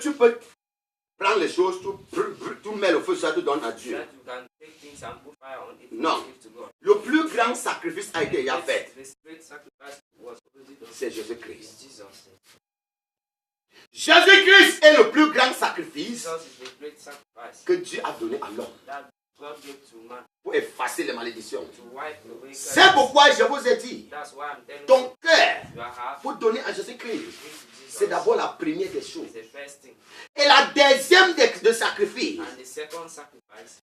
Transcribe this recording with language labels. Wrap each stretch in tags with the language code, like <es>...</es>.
<fr>tu peux prendre les choses, tu mets le feu, ça te donne à Dieu.</fr> <en>that you can take things and put fire on it and</en> <fr>Non.</fr> <en>give to God.</en> <fr>Le plus grand sacrifice a été déjà fait.</fr> <en>The great sacrifice was already done.</en> <fr>C'est Jésus-Christ.</fr> <en>It's Jesus.</en> <fr>Jésus-Christ est le plus grand sacrifice</fr> <en>Jesus is the great sacrifice</en> <fr>que Dieu a donné à l'homme</fr> <en>that God gave to man</en> <fr>pour effacer les malédictions.</fr> <en>to wipe away</en> <fr>C'est</fr> <en>curses.</en> <fr>pourquoi je vous ai dit,</fr> <en>That's why I'm telling</en> <fr>ton cœur,</fr> <en>you, your heart</en> <fr>pour donner à Jésus-Christ,</fr> <en>give to Jesus.</en> <fr>c'est d'abord la première des choses.</fr> <en>It's the first thing.</en> <fr>Et la deuxième de sacrifice,</fr> <en>And the second sacrifice,</en>